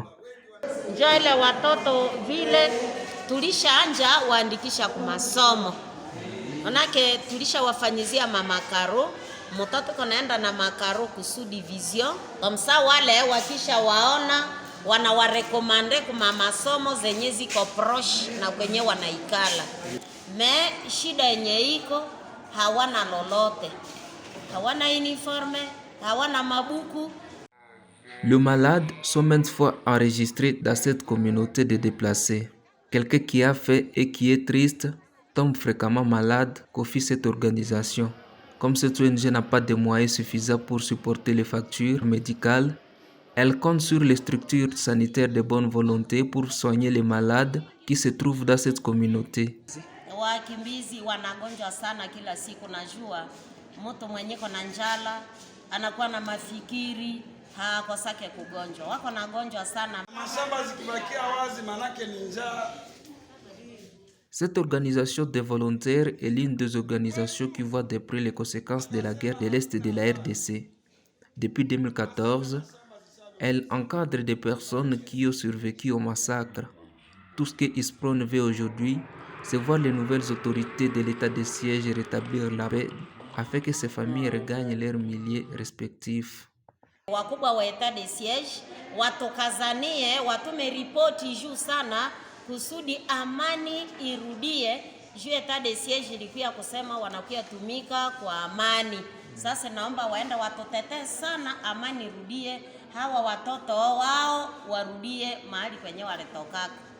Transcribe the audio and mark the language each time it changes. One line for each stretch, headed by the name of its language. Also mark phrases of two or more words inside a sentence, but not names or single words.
Swahili: Njo ile watoto vile tulishaanja waandikisha kwa masomo. Manake tulishawafanyizia mamakaro, mtoto konaenda na makaro kusu division. Kamsa wale wakisha waona wanawarekomande kuma masomo zenye ziko proche na kwenye wanaikala. Me shida yenye iko hawana lolote. Hawana uniforme, hawana mabuku.
French: Les malades sont maintes fois enregistrés dans cette communauté de déplacés. Quelqu'un qui a fait et qui est triste tombe fréquemment malade qu'offre cette organisation. Comme cette ONG n'a pas de moyens suffisants pour supporter les factures médicales, elle compte sur les structures sanitaires de bonne volonté pour soigner les malades qui se trouvent dans cette communauté.
Swahili: Wakimbizi wanagonjwa sana kila siku, najua mtu mwenye kona njala anakuwa na mafikiri hakosake kugonjwa, wako nagonjwa sana. Mashamba zikibakia wazi manake ni njaa.
French: Cette organisation des volontaires est l'une des organisations qui voit de près les conséquences de la guerre de l'Est de la RDC. Depuis 2014, elle encadre des personnes qui ont survécu au massacre. Tout ce que ISPRON veut aujourd'hui, c'est voir les nouvelles autorités de l'état de siège rétablir la paix afin que ces familles regagnent leurs milieux respectifs.
Swahili: Wakubwa wa
French: etat de siege
Swahili: watokazanie, watume ripoti juu sana kusudi amani irudie. Juu
French: etat de siege
Swahili: ilikuwa kusema wanakuya tumika kwa amani. Sasa naomba waenda watotetee sana amani irudie, hawa watoto wao warudie mahali kwenye walitoka.